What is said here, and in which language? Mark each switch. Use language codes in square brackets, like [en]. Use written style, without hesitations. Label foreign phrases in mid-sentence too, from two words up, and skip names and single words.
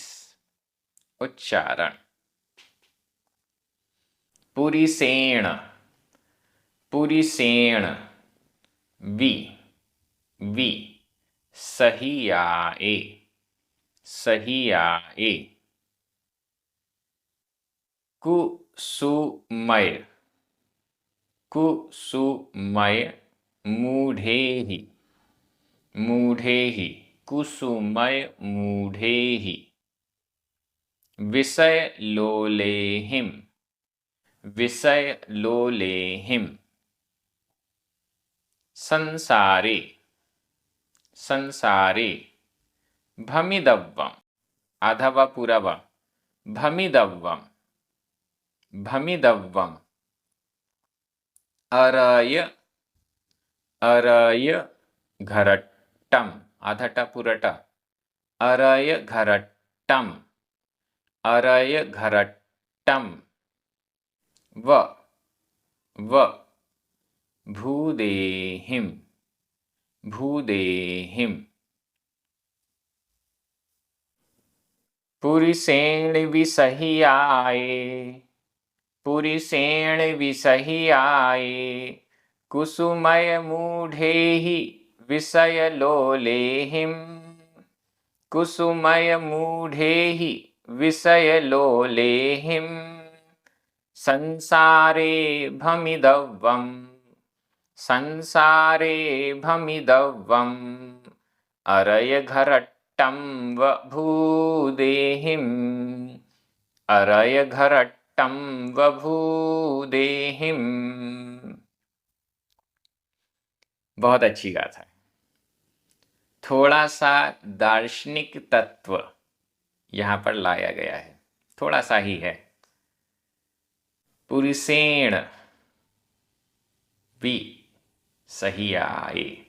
[hi] उच्चारण। [pra] पुरीसेण, पुरीसेण, वी, वी, सही आए, सही आए। कुसुमय, कुसुमय, मूढ़ेहि, मूढ़ेहि, कुसुमय मूढ़ेहि। विषय लोलेहिम, विषय लोलेहिम। संसारे, संसारे। भमिदव्वम, [hi] आधा व पूरा व, [pra] भमिदव्वम, भमिदव्वम। अरय, अरय घरट्टम, [hi] आधा ट पूरा ट, [pra] अरय घरट्टम, अरय घरट्टम। व, व, भूदेहिम, भूदेहिम। पुरीसेण विसही आए, पुरीसेण विसही आए। कुसुमय मूढ़ेहि विषय लोलेहिम, कुसुमय मूढ़ेहि विषय लोलेहिम। संसारे भमिदव्वम, संसारे भमिदव्वम। अरय घरट्टम व भूदेहिम, अरय घरट्टम व भूदेहिम। [hi] बहुत अच्छी गाथा है। थोड़ा सा दार्शनिक तत्व यहाँ पर लाया गया है, थोड़ा सा ही है। [pra] पुरुषेण भी सही आए।